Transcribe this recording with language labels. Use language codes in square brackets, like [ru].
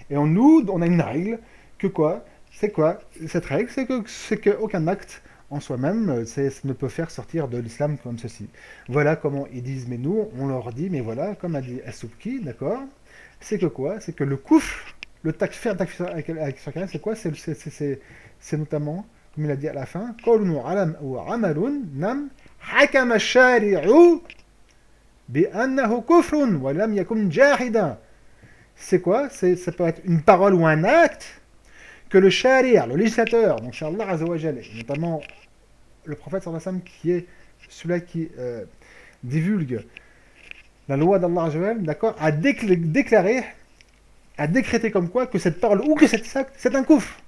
[fr] Et en nous, on a une règle que quoi? C'est quoi cette règle? C'est que aucun acte en soi-même ça ne peut faire sortir de l'islam comme ceci. Voilà comment ils disent, mais nous, on leur dit, mais voilà, comme a dit As-Subki, d'accord? C'est que quoi? C'est que le koufr, le takfir avec c'est quoi? C'est notamment, comme il a dit à la fin, [ar] قَوْلٌ وَعَمَلٌ نَمْ حَكَمَ الشَّارِعُ بِأَنَّهُ كُفْرٌ وَلَمْ يَكُنْ جَاحِدًا. [fr] C'est quoi? Ça peut être une parole ou un acte que le shari', le législateur, donc c'est Allah Azzawajal, notamment le prophète sallallahu alayhi wa sallam, qui est celui-là qui divulgue la loi d'Allah Azzawajal, d'accord, a déclaré, a décrété comme quoi que cette parole ou que cet acte, c'est un koufr.